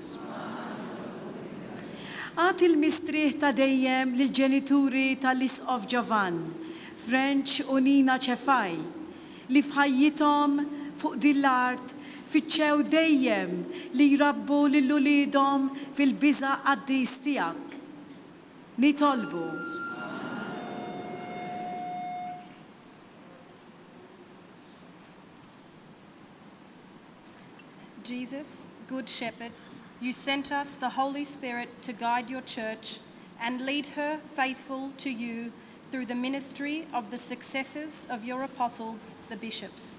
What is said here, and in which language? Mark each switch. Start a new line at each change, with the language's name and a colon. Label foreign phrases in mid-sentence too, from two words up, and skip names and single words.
Maltese: Għat il-mistrieħ ta' dejjem lill-ġenituri tal-isqof Ġavan, French u Nina Ċefaj, li f'ħajjithom fuq din l-art fiċċew dejjem li jrabbu lil uliedhom fil-biża' qaddis tiegħek. Nitolbu.
English: Jesus, Good Shepherd, You sent us the Holy Spirit to guide your church and lead her faithful to you through the ministry of the successors of your apostles, the bishops.